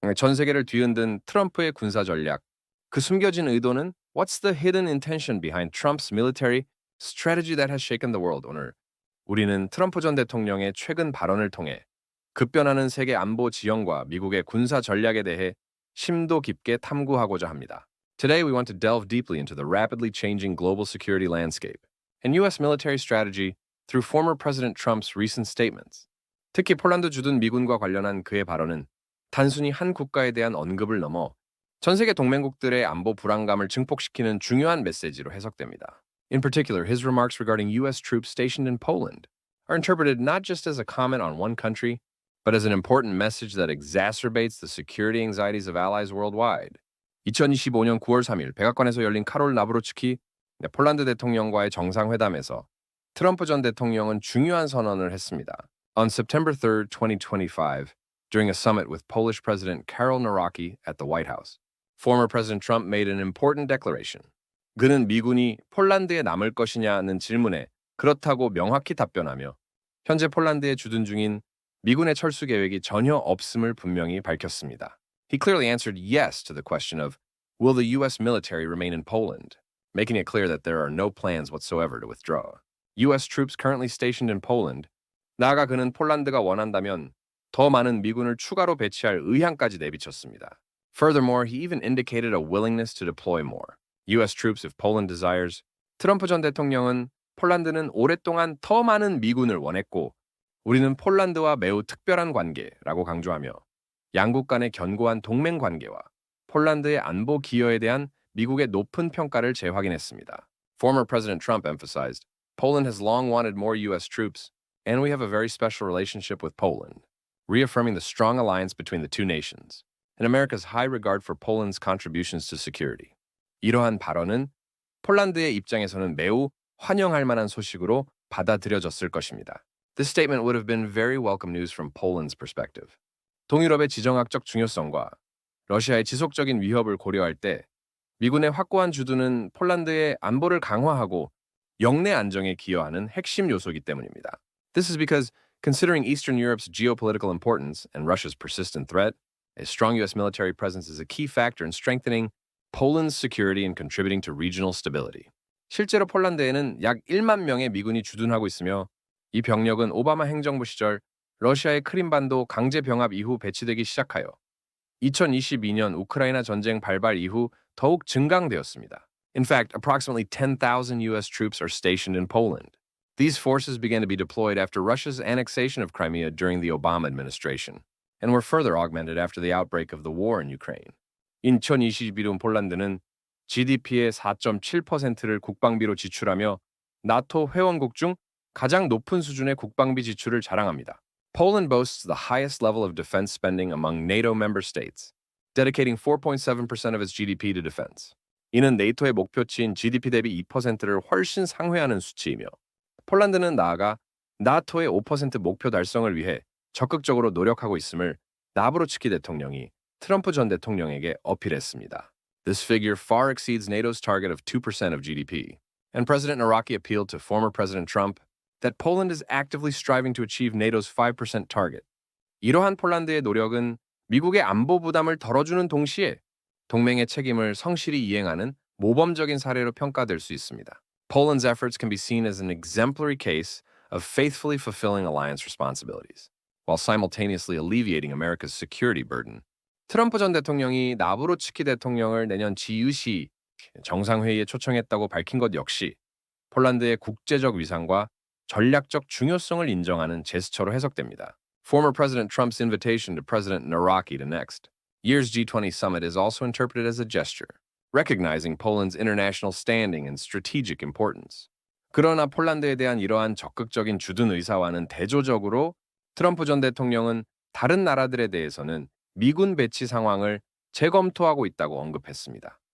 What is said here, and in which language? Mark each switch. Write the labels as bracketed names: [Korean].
[Korean] 전 세계를 뒤흔든 트럼프의 군사 전략. 그 숨겨진 의도는 [English] What's the hidden intention behind Trump's military strategy that has shaken the world? [Korean] 오늘 우리는 트럼프 전 대통령의 최근 발언을 통해 급변하는 세계 안보 지형과 미국의 군사 전략에 대해 심도 깊게 탐구하고자 합니다. [English] Today we want to delve deeply into the rapidly changing global security landscape and U.S. military strategy through former President Trump's recent statements. [Korean] 특히 폴란드 주둔 미군과 관련한 그의 발언은 단순히 한 국가에 대한 언급을 넘어 전 세계 동맹국들의 안보 불안감을 증폭시키는 중요한 메시지로 해석됩니다. [English] In particular, his remarks regarding U.S. troops stationed in Poland are interpreted not just as a comment on one country, but as an important message that exacerbates the security anxieties of allies worldwide. [Korean] 2025년 9월 3일 백악관에서 열린 카롤 나브로츠키 폴란드 대통령과의 정상회담에서 트럼프 전 대통령은 중요한 선언을 했습니다. [English] On September 3, 2025, during a summit with Polish President Karol Nawrocki at the White House, former President Trump made an important declaration. [Korean] 그는 미군이 폴란드에 남을 것이냐는 질문에 그렇다고 명확히 답변하며 현재 폴란드에 주둔 중인 미군의 철수 계획이 전혀 없음을 분명히 밝혔습니다. [English] He clearly answered yes to the question of, will the U.S. military remain in Poland, making it clear that there are no plans whatsoever to withdraw. U.S. troops currently stationed in Poland, [Korean] 나아가 그는 폴란드가 원한다면 더 많은 미군을 추가로 배치할 의향까지 내비쳤습니다. [English] Furthermore, he even indicated a willingness to deploy more U.S. troops if Poland desires. [Korean] 트럼프 전 대통령은 폴란드는 오랫동안 더 많은 미군을 원했고 우리는 폴란드와 매우 특별한 관계라고 강조하며 양국 간의 견고한 동맹 관계와 폴란드의 안보 기여에 대한 미국의 높은 평가를 재확인했습니다. [English] Former President Trump emphasized, Poland has long wanted more U.S. troops, and we have a very special relationship with Poland, reaffirming the strong alliance between the two nations and America's high regard for Poland's contributions to security. [Korean] 이러한 발언은 폴란드의 입장에서는 매우 환영할 만한 소식으로 받아들여졌을 것입니다. [English] This statement would have been very welcome news from Poland's perspective. [Korean] 동유럽의 지정학적 중요성과 러시아의 지속적인 위협을 고려할 때 미군의 확고한 주둔은 폴란드의 안보를 강화하고 영내 안정에 기여하는 핵심 요소이기 때문입니다. [English] This is because, considering Eastern Europe's geopolitical importance and Russia's persistent threat, a strong U.S. military presence is a key factor in strengthening Poland's security and contributing to regional stability. [Korean] 실제로 폴란드에는 약 1만 명의 미군이 주둔하고 있으며 이 병력은 오바마 행정부 시절 러시아의 크림반도 강제 병합 이후 배치되기 시작하여 2022년 우크라이나 전쟁 발발 이후 더욱 증강되었습니다. [English] In fact, approximately 10,000 U.S. troops are stationed in Poland. These forces began to be deployed after Russia's annexation of Crimea during the Obama administration, and were further augmented after the outbreak of the war in Ukraine. [Korean] 2022년 폴란드는 GDP의 4.7%를 국방비로 지출하며 나토 회원국 중 가장 높은 수준의 국방비 지출을 자랑합니다. [English] Poland boasts the highest level of defense spending among NATO member states, dedicating 4.7% of its GDP to defense. [Korean] 이는 네이토의 목표치인 GDP 대비 2%를 훨씬 상회하는 수치이며 폴란드는 나아가 나토의 5% 목표 달성을 위해 적극적으로 노력하고 있음을 나브로츠키 대통령이 트럼프 전 대통령에게 어필했습니다. [English] This figure far exceeds NATO's target of 2% of GDP, and President Nawrocki appealed to former President Trump that Poland is actively striving to achieve NATO's 5% target. [Korean] 이러한 폴란드의 노력은 미국의 안보 부담을 덜어주는 동시에 동맹의 책임을 성실히 이행하는 모범적인 사례로 평가될 수 있습니다. [English] Poland's efforts can be seen as an exemplary case of faithfully fulfilling alliance responsibilities, while simultaneously alleviating America's security burden. [Korean] 트럼프 전 대통령이 나브로츠키 대통령을 내년 G20 정상회의에 초청했다고 밝힌 것 역시 폴란드의 국제적 위상과 전략적 중요성을 인정하는 제스처로 해석됩니다. [English] Former President Trump's invitation to President Nawrocki to next year's G20 summit is also interpreted as a gesture, recognizing Poland's international standing and strategic importance. [Korean] 그러나 폴란드에 대한 이러한 적극적인 주둔 의사와는 대조적으로 트럼프 전 대통령은 다른 나라들에 대해서는 미군 배치 상황을 재검토하고 있다고 언급했습니다.